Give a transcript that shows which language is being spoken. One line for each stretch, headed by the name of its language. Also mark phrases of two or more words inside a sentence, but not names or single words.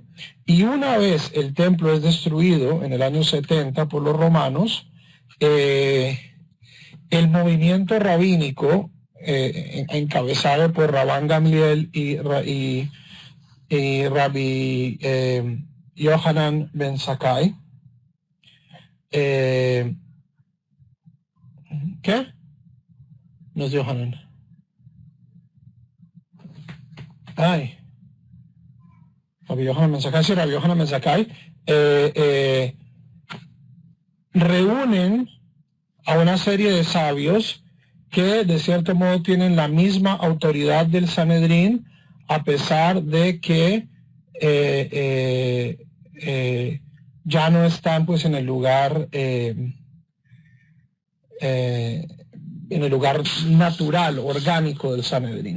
Spanish: Y una vez el templo es destruido en el año 70 por los romanos, el movimiento rabínico, encabezado por Rabban Gamliel y Rabbi Yohanan ben Zakkai, ¿qué? No es Yohanan. Rabbi Yohanan ben Zakkai, sí, Rabbi Yohanan ben Zakkai, reúnen a una serie de sabios que de cierto modo tienen la misma autoridad del Sanedrín, a pesar de que ya no están pues en el lugar natural, orgánico del Sanedrín.